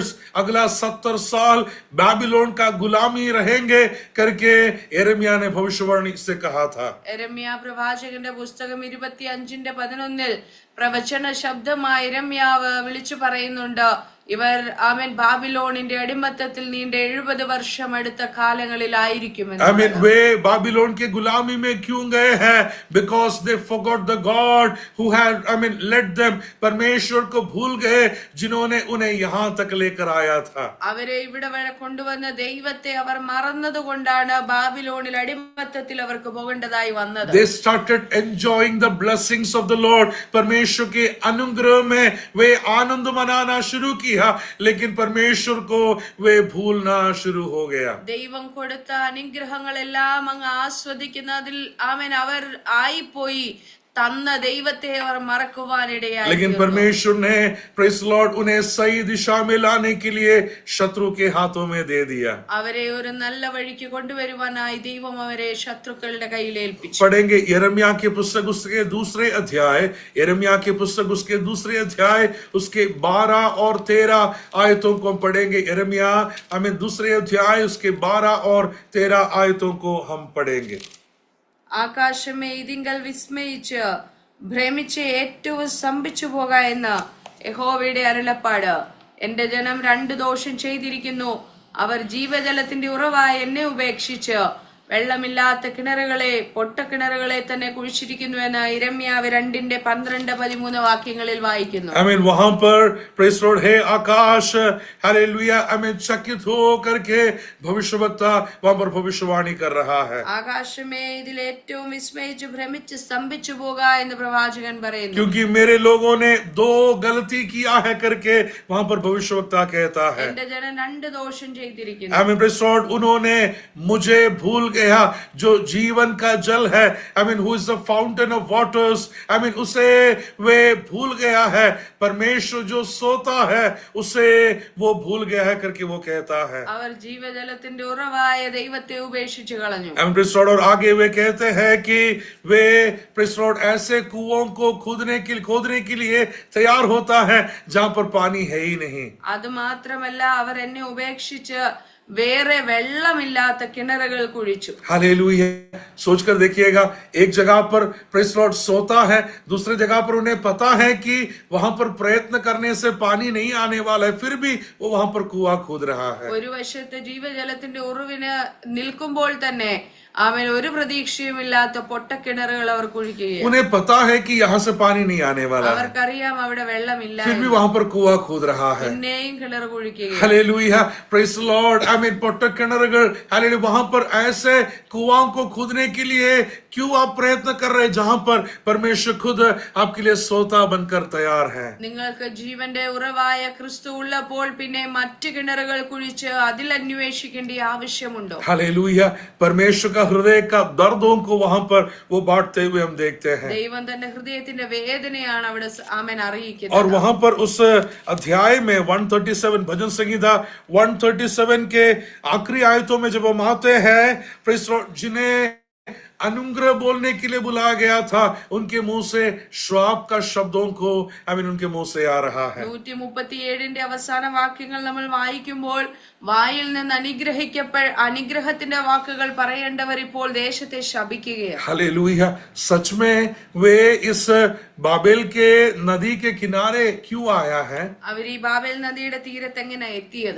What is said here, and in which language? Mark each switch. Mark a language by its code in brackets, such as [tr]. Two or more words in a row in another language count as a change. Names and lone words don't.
[hi] अगला 70 साल बैबिलोन का गुलामी रहेंगे करके यिर्मयाह ने भविष्यवाणी से कहा था. [ml] യെരമ്യാ പ്രവാചകന്റെ പുസ്തകം 25:11 പ്രവചന ശബ്ദമായി യെരമ്യാവ് വിളിച്ചു പറയുന്നുണ്ട്, ഇവർ ആമേൻ ബാബിലോണിന്റെ അടിമത്തത്തിൽ നീണ്ട 70 വർഷം അടുത്ത കാലങ്ങളിലായിരിക്കുമെന്ന്. [hi] वे बाबिलोन के गुलामी में क्यों गए हैं? [en] Because they forgot the God who had led them. [hi] परमेश्वर को भूल गए जिन्होंने उन्हें यहाँ तक लेकर आया था. [ml] അവരെ ഇവിടെ വരെ കൊണ്ടുവന്ന ദൈവത്തെ അവർ മറന്നതുകൊണ്ടാണ് ബാബിലോണിൽ അടിമത്തത്തിൽ അവർക്ക് പോകേണ്ടതായി വന്നത്. [en] They started enjoying the blessings of the Lord. [hi] परमेश्वर के अनुग्रह में वे आनंद मनाना शुरू किया, लेकिन परमेश्वर को वे भूलना शुरू हो गया. [ml] ദൈവം കൊടുത്ത അനുഗ്രഹങ്ങളെല്ലാം അങ്ങ് ആസ്വദിക്കുന്നതിൽ ആമേൻ അവർ ആയിപ്പോയി തന്ന ദൈവത്തെ അവർ മറക്കുവാനിടയായി. [hi] लेकिन परमेश्वर ने [en] praise Lord [hi] उन्हें सही दिशा में लाने के लिए शत्रु के हाथों में दे दिया. [ml] അവരെ ഒരു നല്ല വഴിക്ക് കൊണ്ടുവരുവാനായി ദൈവം അവരെ ശത്രുക്കളുടെ കയ്യിൽ ഏൽപ്പിച്ചു. [hi] पढ़ेंगे यिर्मयाह के पुस्तक उसके दूसरे अध्याय, यिर्मयाह के पुस्तक उसके दूसरे अध्याय उसके 12 और 13 आयतों को हम पढ़ेंगे. यिर्मयाह हमें दूसरे अध्याय उसके 12 और 13 आयतों को हम पढ़ेंगे. [ml] ആകാശമേ ഇതിങ്കൽ വിസ്മയിച്ച് ഭ്രമിച്ച് ഏറ്റവും സ്തംഭിച്ചു പോക എന്ന് യഹോവയുടെ അരുളപ്പാട്. എന്റെ ജനം 2 ദോഷം ചെയ്തിരിക്കുന്നു. അവർ ജീവജലത്തിന്റെ ഉറവായ എന്നെ ഉപേക്ഷിച്ച് വെള്ളമില്ലാത്ത കിണറുകളെ പൊട്ടക്കിണറുകളെ തന്നെ കുഴിച്ചിരിക്കുന്നു എന്ന് യിരെമ്യാവ് 2:12-13 വാക്യങ്ങളിൽ വായിക്കുന്നു. [hi] आमीन. वहां पर [en] praise Lord [hi] है आकाश, हालेलुया, आमीन, चकित हो करके भविष्यवक्ता वहां पर भविष्यवाणी कर रहा है. [ml] ആകാശമേ ഇതിൽ ഏറ്റവും വിസ്മയിച്ച് ഭ്രമിച്ച് സ്തംഭിച്ചു പോക എന്ന് പ്രവാചകൻ പറയുന്നു. [hi] क्योंकि मेरे लोगों ने 2 गलती किया है करके वहां पर भविष्यवक्ता कहता है. [ml] എന്റെ ജനം 2 ദോഷം ചെയ്തിരിക്കുന്നു. [hi] आमीन. [en] praise Lord [hi] उन्होंने मुझे भूल गया जो जीवन का जल है, आमीन, [en] who is the fountain of waters, [hi] आमीन, उसे वे भूल गया है. परमेश्वर जो सोता है उसे वो भूल गया है करके वो कहता है. [ml] അവർ ജീവജലത്തിന്റെ ഉറവായ ദൈവത്തെ ഉപേക്ഷിച്ചു കളഞ്ഞു. [hi] आमीन. [en] praise Lord [hi] और आगे वे कहते हैं कि वे [en] praise Lord [hi] ऐसे कुओं को खोदने के लिए तैयार होता है जहां पर पानी है ही नहीं. [ml] അത് മാത്രമല്ല അവർ എന്നെ ഉപേക്ഷിച്ച് വേറെ വെള്ളമില്ലാത്ത കിണറുകൾ കുഴിച്ചു. [hi] हालेलुया. सोचकर देखिएगा, एक जगह पर [en] praise Lord [hi] सोता है, दूसरे जगह पर उन्हें पता है कि वहां पर प्रयत्न करने से पानी नहीं आने वाला है, फिर भी वो वहां पर कुआं खोद रहा है. [ml] ഒരു വശത്ത് ജീവജലത്തിന്റെ ഉറവിന് നിൽക്കുമ്പോൾ തന്നെ അവൻ ഒരു പ്രതീക്ഷയുമില്ലാത്ത പൊട്ടക്കിണറുകൾ അവർ കുഴിക്കുകയാണ്. [hi] उन्हें पता है कि यहाँ से पानी नहीं आने वाला है, [ml] അവർക്കറിയാം അവിടെ വെള്ളമില്ല, [hi] फिर भी वहां पर कुआं खोद रहा है. [ml] പിന്നെയും കിണർ കുഴിക്കുകയാണ്. [hi] हालेलुया. [en] praise Lord, [hi] आमीन. [ml] പൊട്ടക് കിണറുകൾ, [hi] हालेलुया. वहां पर ऐसे कुआं को खोदने के लिए क्यों आप प्रयत्न कर रहे हैं जहां पर परमेश्वर खुद आपके लिए सोता बनकर तैयार है. [ml] നിങ്ങൾക്ക് ജീവന്റെ ഉറവായ ക്രിസ്തു ഉള്ളപ്പോൾ പിന്നെ മറ്റു കിണറുകൾ കുഴിച്ച് അതിൽ അന്വേഷിക്കേണ്ട ആവശ്യമുണ്ടോ? [hi] हालेलुया. परमेश्वर का हृदय का दर्दों को वहां पर वो बांटते हुए हम देखते हैं. [ml] ദൈവം തന്റെ ഹൃദയത്തിന്റെ വേദനയാണ് അവിടെ ആമേൻ [hi] और [ml] അറിയിക്കുന്നത്. [hi] वहां पर उस अध्याय में 137 भजन संहिता 137 के आखिरी आयतों में जब हम आते हैं, [en] praise Lord, [hi] जिन्हें अनुग्रह बोलने के लिए बुलाया गया था, उनके मुंह से श्राप का शब्दों को आमीन उनके मुंह से आ रहा है. [ml] 137 അവസാന വാക്യങ്ങൾ നമ്മൾ വായിക്കുമ്പോൾ വായിൽ നിന്ന് അനുഗ്രഹത്തിന്റെ വാക്കുകൾ പറയേണ്ടവർ ഇപ്പോൾ ദേശത്തെ ശപിക്കുകയാണ്. [hi] हालेलुया. सच में वे इस बाबेल के नदी के किनारे क्यों आया है? [ml] അവർ ഈ ബാബേൽ നദിയുടെ തീരത്ത് എങ്ങനെ എത്തിയത്?